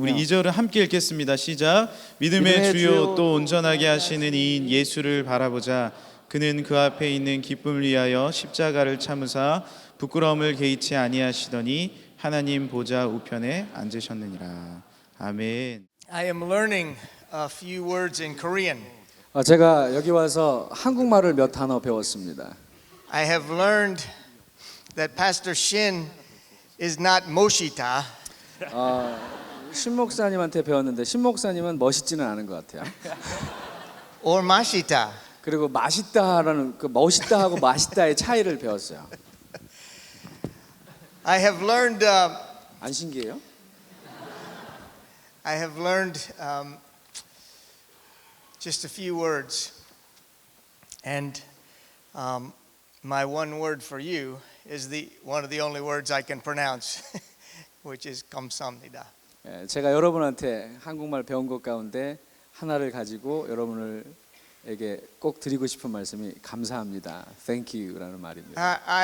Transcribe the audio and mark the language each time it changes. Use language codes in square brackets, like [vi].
[ko] 우리 2절을 함께 읽겠습니다. 시작. 믿음의 주요 또 온전하게 하시는 이인 예수를 바라보자. 그는 그 앞에 있는 기쁨을 위하여 십자가를 참으사 부끄러움을 개의치 아니하시더니 하나님 보좌 우편에 앉으셨느니라. 아멘. [en] I am learning a few words in Korean. [ko] 제가 여기 와서 한국말을 몇 단어 배웠습니다. [en] I have learned that Pastor Shin is not Moshita. [ko] 신 목사님한테 배웠는데 신 목사님은 멋있지는 않은 것 같아요. [en] or Mashita. [ko] 그리고 맛있다라는 그 멋있다하고 맛있다의 차이를 배웠어요. [en] I have learned [ko] 안 신기해요? [en] I have learned just a few words, and my one word for you is one of the only words I can pronounce, which is 감사합니다. [ko] 제가 여러분한테 한국말 배운 것 가운데 하나를 가지고 여러분에게 꼭 드리고 싶은 말씀이 감사합니다. [en] Thank you [ko] 라는 말입니다.